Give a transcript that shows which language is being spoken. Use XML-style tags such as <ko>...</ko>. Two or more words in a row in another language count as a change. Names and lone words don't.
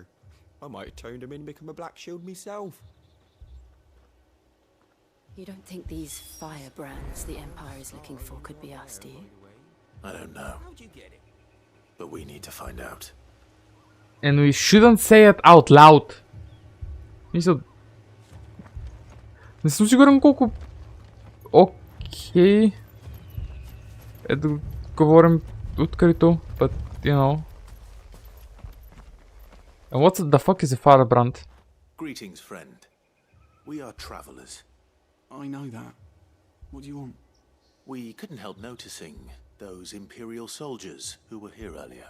<en>I might have turned them in and become a Black Shield myself. You don't think these firebrands the Empire is looking for could be us, do you? I don't know. How'd you get it? But we need to find out. And we shouldn't say it out loud.</en> <bg>Мисля... Не съм сигурен колко... Окей... Е да говорим открито,</bg> <en>but you know... And what the fuck is a firebrand? Greetings, friend. We are travelers. I know that. What do you want? We couldn't help noticing those Imperial soldiers who were here earlier.</en>